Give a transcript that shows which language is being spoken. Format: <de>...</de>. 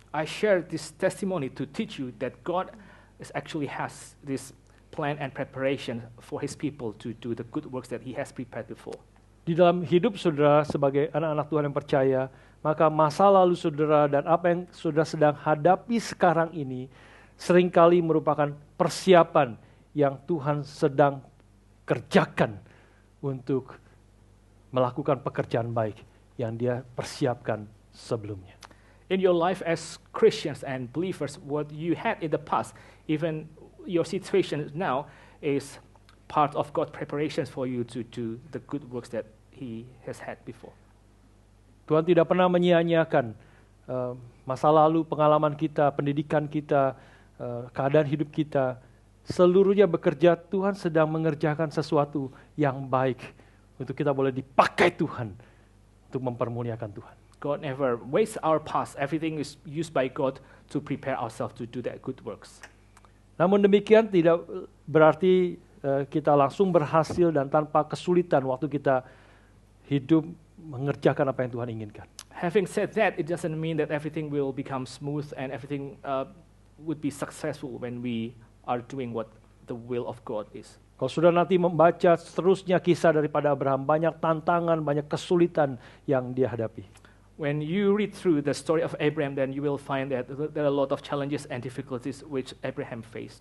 <en>I share this testimony to teach you that God actually has this plan and preparation for His people to do the good works that He has prepared before.</en> <id>Di dalam hidup saudara sebagai anak-anak Tuhan yang percaya, maka masa lalu saudara dan apa yang saudara sedang hadapi sekarang ini seringkali merupakan persiapan yang Tuhan sedang kerjakan untuk melakukan pekerjaan baik yang Dia persiapkan sebelumnya.</id> <en>In your life as Christians and believers, what you had in the past, even your situation now, is part of God's preparations for you to do the good works that He has had before.</en> <id>Tuhan tidak pernah menyia-nyiakan masa lalu, pengalaman kita, pendidikan kita, keadaan hidup kita. Seluruhnya bekerja, Tuhan sedang mengerjakan sesuatu yang baik untuk kita boleh dipakai Tuhan untuk mempermuliakan Tuhan.</id> <en>God never wastes our past. Everything is used by God to prepare ourselves to do that good works.</en> <id>Namun demikian tidak berarti kita langsung berhasil dan tanpa kesulitan waktu kita hidup mengerjakan apa yang Tuhan inginkan.</id> <en>Having said that, it doesn't mean that everything will become smooth and everything would be successful when we are doing what the will of God is.</en> <id>Kalau sudah nanti membaca seterusnya kisah daripada Abraham, banyak tantangan, banyak kesulitan yang dia hadapi.</id> <en>When you read through the story of Abraham, then you will find that there are a lot of challenges and difficulties which Abraham faced.</en>